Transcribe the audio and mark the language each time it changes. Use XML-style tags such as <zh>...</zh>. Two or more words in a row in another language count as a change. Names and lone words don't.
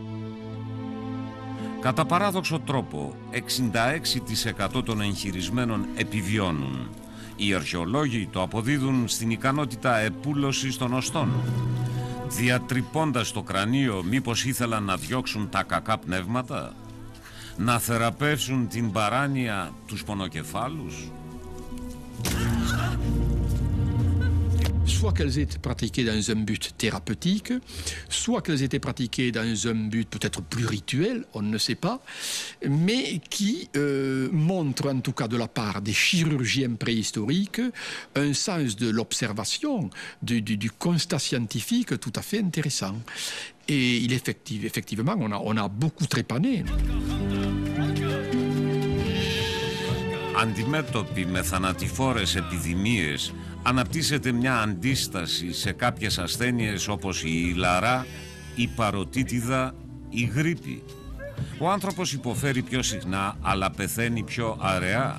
<el>Κατά παράδοξο τρόπο, 66% των εγχειρισμένων επιβιώνουν. Οι αρχαιολόγοι το αποδίδουν στην ικανότητα επούλωσης των οστών. Διατρυπώντας το κρανίο, μήπως ήθελαν να διώξουν τα κακά πνεύματα, να θεραπεύσουν την παράνοια, τους πονοκεφάλους.</el> <fr>Soit qu'elles étaient pratiquées dans un but thérapeutique, soit qu'elles étaient pratiquées dans un but peut-être plus rituel, on ne sait pas, mais qui montrent en tout cas de la part des chirurgiens préhistoriques un sens de l'observation, du constat scientifique tout à fait intéressant. Et effectivement, on a beaucoup trépané.</fr> <el>Αντιμέτωποι με θανατηφόρες επιδημίες, αναπτύσσεται μια αντίσταση σε κάποιες ασθένειες όπως η ηλαρά, η παροτίτιδα, η γρίπη. Ο άνθρωπος υποφέρει πιο συχνά, αλλά πεθαίνει πιο αραιά.</el>